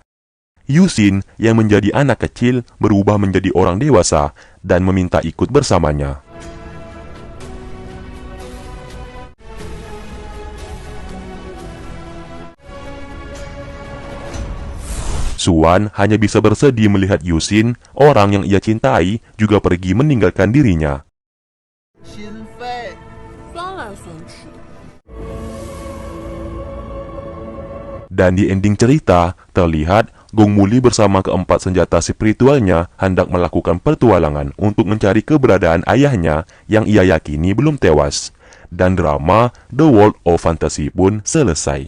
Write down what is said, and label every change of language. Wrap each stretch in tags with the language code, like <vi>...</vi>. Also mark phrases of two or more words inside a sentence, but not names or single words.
<id>Yuxin yang menjadi anak kecil berubah menjadi orang dewasa dan meminta ikut bersamanya. Xuan hanya bisa bersedih melihat Yuxin, orang yang ia cintai, juga pergi meninggalkan dirinya.</id> <zh>心扉。酸来酸去。</zh> <id>Dan di ending cerita, terlihat Gong Muli bersama keempat senjata spiritualnya hendak melakukan petualangan untuk mencari keberadaan ayahnya yang ia yakini belum tewas. Dan drama The World of Fantasy pun selesai.</id>